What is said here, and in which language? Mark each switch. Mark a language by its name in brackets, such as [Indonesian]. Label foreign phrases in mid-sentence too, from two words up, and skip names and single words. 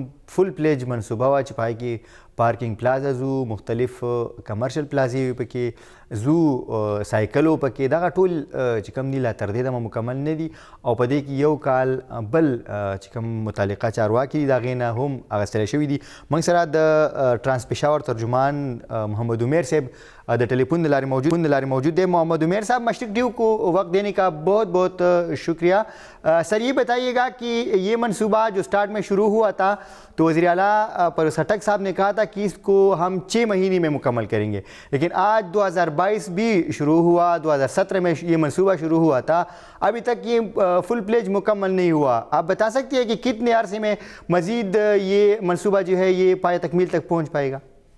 [English] full fledge [Pashto] منصوبه وه چې په هغې کې [English] parking plazas [Pashto] وو مختلف [English] commercial plazas [Pashto] وي پکې زو سایکل وو پکې دغه ټول چې کوم دي لا تر دې دمه مکمل نه دي او په دې کې یو کال بل چې کوم متعلقه چارواکي دي د هغې نه هم اخیستلی شوي دي موږ سره د ټرانس پېښور ترجمان محمد عمیر صاحب د ٹیلیفون د لارې موجود [Urdu] ہے محمد عمیر صاحب مشرق ڈیو کو وقت دینے کا بہت بہت شکریہ سر یہ بتائیے گا کہ یہ منصوبہ جو سٹارٹ میں شروع ہوا تھا تو وزیر اعلیٰ پرویز خٹک صاحب نے کہا تھا کہ اس کو ہم 6 مہینے میں مکمل کریں گے لیکن آج 2022 بھی شروع ہوا 2017 میں یہ منصوبہ شروع ہوا تھا ابھی تک یہ [English] full fledge [Urdu] مکمل نہیں ہوا آپ بتا سکتے ہیں کہ کتنے عرصے میں مزید یہ منصوبہ جو ہے یہ پایہ تکمیل تک پہنچ پائے گا